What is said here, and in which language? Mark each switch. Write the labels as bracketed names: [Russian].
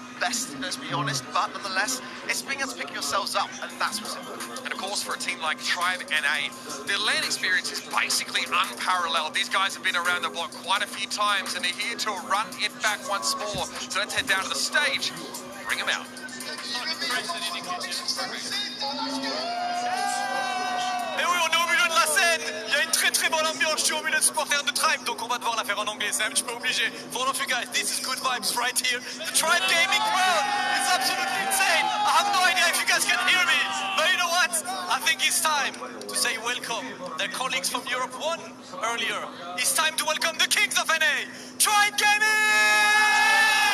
[English] best, let's be honest, but nonetheless, it's being able to pick yourselves up, and that's what's important. And of course, for a team like Tribe NA, their LAN experience is basically unparalleled. These guys have been around the block quite a few times, and they're here to run it back once more. So let's head down to the stage, bring them out. [French] Et oui, on est au milieu de la scène. Il y a une très bonne ambiance. Je suis au milieu de supporters de Tribe, donc on va devoir la faire en anglais. C'est un petit peu obligé. [English] For all of you guys, this is good vibes right here. The Tribe gaming crowd is absolutely insane. I have no idea if you guys can hear me, but you know what? I think it's time to say welcome. Their colleagues from Europe won earlier. It's time to welcome the kings of NA, Tribe Gaming!